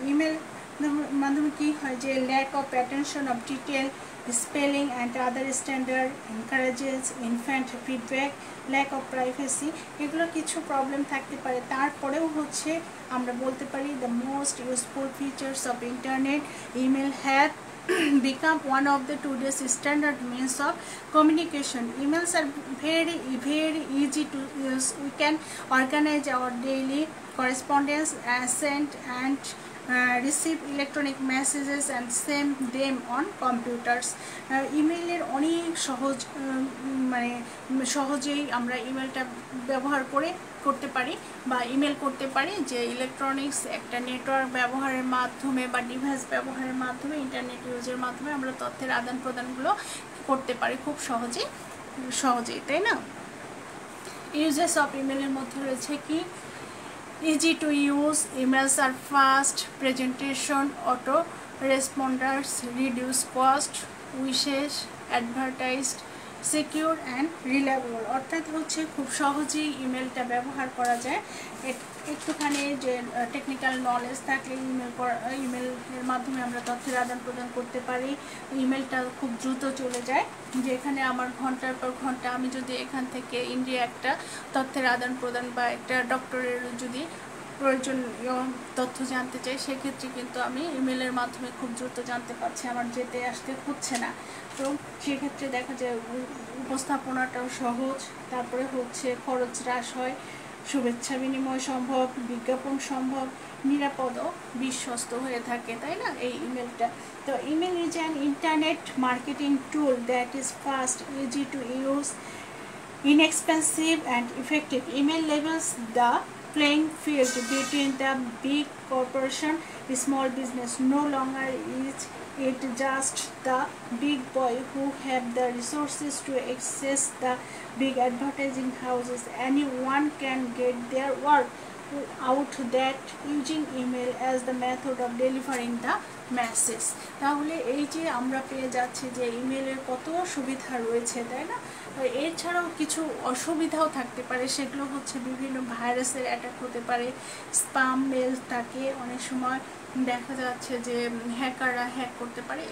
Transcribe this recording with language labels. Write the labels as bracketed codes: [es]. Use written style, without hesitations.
[bn] Email মাধ্যমে কি হয় যে [en] lack of attention of detail, spelling and other standard, encourages infant feedback, lack of privacy, [bn] এগুলো কিছু প্রবলেম থাকতে পারে। তারপরেও হচ্ছে আমরা বলতে পারি [en] The most useful features of internet email have become one of the today's standard means of communication. Emails are very easy to use. We can organize our daily correspondence, send and receive electronic messages and send them on computers. [bn] ইমেলের অনেক সহজ, মানে সহজেই আমরা ইমেলটা ব্যবহার করতে পারি বা ইমেল করতে পারি, যে ইলেকট্রনিক্স একটা নেটওয়ার্ক ব্যবহারের মাধ্যমে বা ডিভাইস ব্যবহারের মাধ্যমে, ইন্টারনেট ইউজের মাধ্যমে আমরা তথ্যের আদান প্রদানগুলো করতে পারি খুব সহজেই, তাই না? [en] uses of [bn] ইমেলের মধ্যে রয়েছে কি? [en] easy to use, emails are fast, presentation, auto responders, reduce cost, wishes, advertised, secure and reliable. [bn] অর্থাৎ হচ্ছে খুব সহজেই ইমেলটা ব্যবহার করা যায়। একটুখানি যে টেকনিক্যাল নলেজ থাকলে ইমেলের মাধ্যমে আমরা তথ্যের আদান প্রদান করতে পারি। ইমেলটা খুব দ্রুত চলে যায়, যেখানে আমার ঘন্টার পর ঘন্টা, আমি যদি এখান থেকে ইন্ডিয়া একটা তথ্যের আদান প্রদান বা একটা ডক্টরের যদি প্রয়োজনীয় তথ্য জানতে চাই, সেক্ষেত্রে কিন্তু আমি ইমেলের মাধ্যমে খুব দ্রুত জানতে পারছি, আমার যেতে আসতে হচ্ছে না। তো সেক্ষেত্রে দেখা যায় উপস্থাপনাটাও সহজ, তারপরে হচ্ছে খরচ হ্রাস হয়, শুভেচ্ছা বিনিময় সম্ভব, বিজ্ঞাপন সম্ভব, নিরাপদ ও বিশ্বস্ত হয়ে থাকে, তাই না এই ইমেলটা? [en] তো email is an internet marketing tool that is fast, easy to use, inexpensive and effective. Email levels the playing field between the big corporation small business. No longer is it just the big boy who have the resources to access the big advertising houses. Anyone can get their work out that using email as the method of delivering the message. [bn] তাহলে এই যে আমরা পেয়ে যাচ্ছি যে ইমেলের কত সুবিধা রয়েছে, তাই না? এছাড়াও কিছু অসুবিধাও থাকতে পারে, সেগুলো হচ্ছে বিভিন্ন ভাইরাসের অ্যাটাক হতে পারে, স্প্যাম মেল থাকে, অনেক সময় দেখা যাচ্ছে যে হ্যাকাররা হ্যাক করতে পারে।